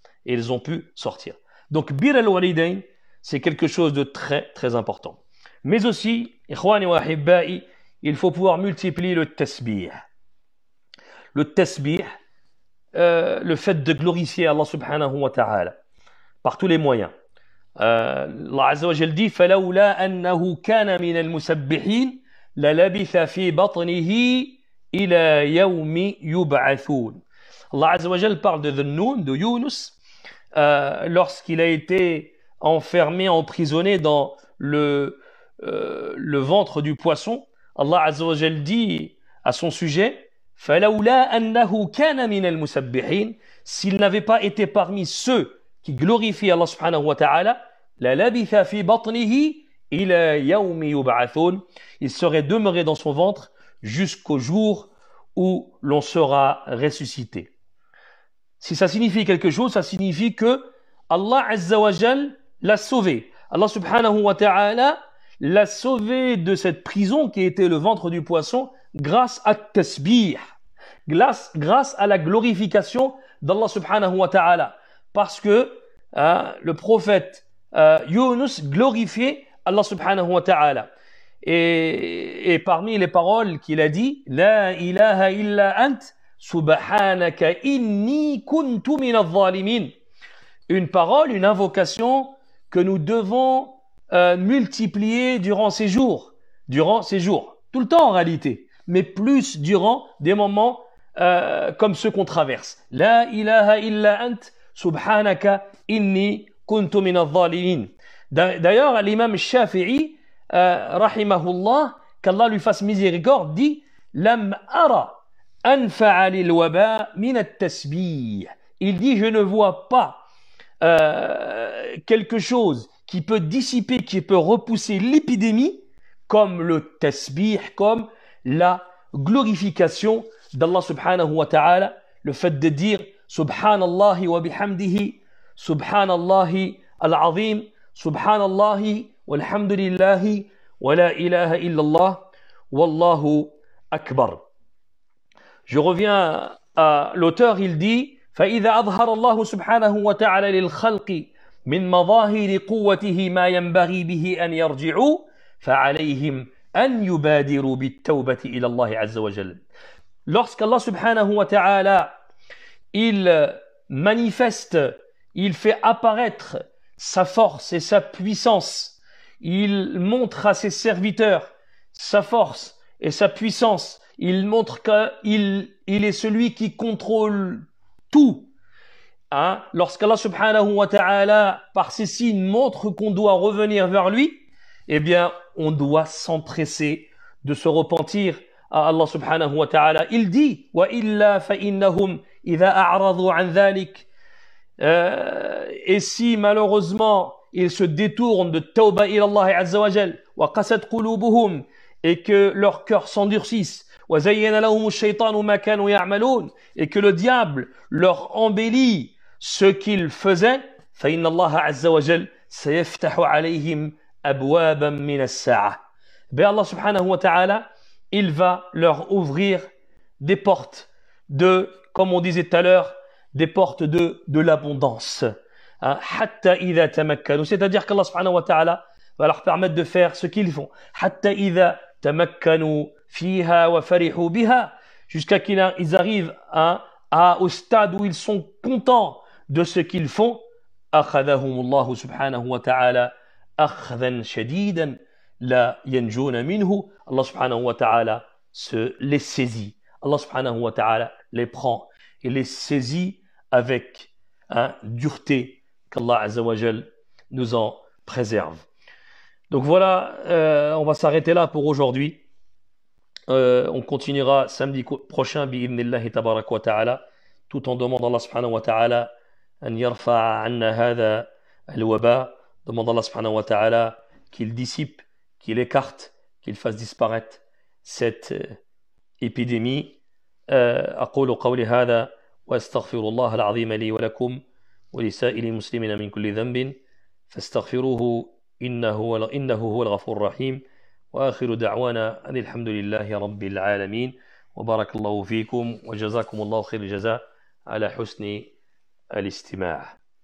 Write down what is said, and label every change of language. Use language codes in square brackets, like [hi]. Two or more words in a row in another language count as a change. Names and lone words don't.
[fr] Donc [ar] بر الوالدين, [fr] c'est quelque chose de très très important. Mais aussi, [ar] إخواني وأحبائي, [fr] il faut pouvoir multiplier le tasbih. Le tasbih, le fait de glorifier Allah [ar] سبحانه وتعالى [fr] par tous les moyens. [ar] Allah عز وجل dit فَلَوْلَا أَنَّهُ كَانَ مِنَ الْمُسَبِّحِينَ لَلَبِثَ فِي بَطْنِهِ إِلَى يَوْمِ يُبْعَثُونَ. [fr] Allah [ar] عز وجل [fr] parle de Dhunnun, de Yunus, lorsqu'il a été enfermé, emprisonné dans le ventre du poisson. Allah [ar] عز وجل [fr] dit à son sujet [ar] فَلَوْلَا أَنَّهُ كَانَ مِنَ الْمُسَبِّحِينَ, [fr] s'il n'avait pas été parmi ceux qui glorifient Allah [ar] سبحانه وتعالى, لَلَبِثَ فِي بَطْنِهِ إِلَى يَوْمِ يُبْعَثُونَ, [fr] il serait demeuré dans son ventre jusqu'au jour où l'on sera ressuscité. Si ça signifie quelque chose, ça signifie que Allah [ar] عز وجل [fr] l'a sauvé. Allah [ar] سبحانه وتعالى [fr] l'a sauvé de cette prison qui était le ventre du poisson grâce à tasbih, grâce à la glorification d'Allah [ar] سبحانه وتعالى. [fr] Parce que le prophète Yunus glorifiait Allah [ar] سبحانه وتعالى. [fr] Et parmi les paroles qu'il a dit, [ar] لا إله إلا أنت سبحانك إني كنت من الظالمين. [fr] Une parole, une invocation que nous devons multiplié durant ces jours, tout le temps en réalité, mais plus durant des moments comme ceux qu'on traverse. [ar] لا إله إلا أنت سبحانك إني كنت من الظالمين. [fr] D'ailleurs, l'imam Shafi'i, rahimahullah, qu'Allah lui fasse miséricorde, dit [ar] لم أر أنفع للوباء من التسبيح. [fr] Il dit je ne vois pas quelque chose qui peut dissiper, qui peut repousser l'épidémie comme le tasbih, comme la glorification d'Allah [ar] سبحانه وتعالى, [fr] le fait de dire [ar] سبحان الله وبحمده سبحان الله العظيم سبحان الله والحمد لله ولا إله إلا الله والله أكبر. [fr] Je reviens à l'auteur, il dit [ar] فإذا أظهر الله سبحانه وتعالى للخلق من مظاهر قوته ما ينبغي به أن يرجعوا فعليهم أن يبادروا بالتوبة إلى الله عز وجل. [fr] Lorsqu'Allah [ar] سبحانه وتعالى [fr] il manifeste, il fait apparaître sa force et sa puissance, il montre à ses serviteurs sa force et sa puissance, il montre qu'il est celui qui contrôle tout. Hein? Lorsqu'Allah [ar] سبحانه وتعالى [fr] par ces signes montre qu'on doit revenir vers lui, eh bien on doit s'empresser de se repentir à Allah [ar] سبحانه وتعالى. [fr] Il dit [ar] وإلا فإنهم إذا أعرضوا عن ذلك, [fr] et si malheureusement ils se détournent de [ar] توبة إلى الله عز وجل وقست قلوبهم, [fr] et que leur cœur s'endurcisse, [ar] وزين لهم الشيطان ما كانوا يعملون, [fr] et que le diable leur embellit ce qu'ils faisaient, [ar] فإن الله عز وجل سيفتح عليهم أبوابا من السعة. Ben الله سبحانه وتعالى, [fr] il va leur ouvrir des portes de, comme on disait tout à l'heure, des portes de l'abondance. [ar] حتى إذا تمكنوا, [fr] c'est-à-dire qu'Allah [ar] سبحانه وتعالى [fr] va leur permettre de faire ce qu'ils font. [ar] حتى إذا تمكنوا فيها وفرحوا بها, [fr] jusqu'à qu'ils arrivent au stade où ils sont contents de ce qu'ils font. [ar] أخذهم الله سبحانه وتعالى أخذا شديدا لا ينجون منه. [fr] Allah [ar] سبحانه وتعالى [fr] les saisit. Allah [ar] سبحانه وتعالى [fr] les prend et les saisit avec dureté, qu'Allah [ar] عز وجل [fr] nous en préserve. Donc voilà, on va s'arrêter là pour aujourd'hui. On continuera samedi prochain [ar] بإذن الله تبارك وتعالى, [fr] tout en demandant Allah [ar] سبحانه وتعالى أن يرفع عنا هذا الوباء, [fr] demandant Allah [ar] سبحانه وتعالى [fr] qu'il dissipe, qu'il écarte, qu'il fasse disparaître cette épidémie. [ar] أقول قولي هذا وأستغفر الله العظيم لي ولكم ولسائر المسلمين من كل ذنب فاستغفروه إنه هو الغفور الرحيم وآخر دعوانا أن الحمد لله رب العالمين وبارك الله فيكم وجزاكم الله خير الجزاء على حسن الاستماع.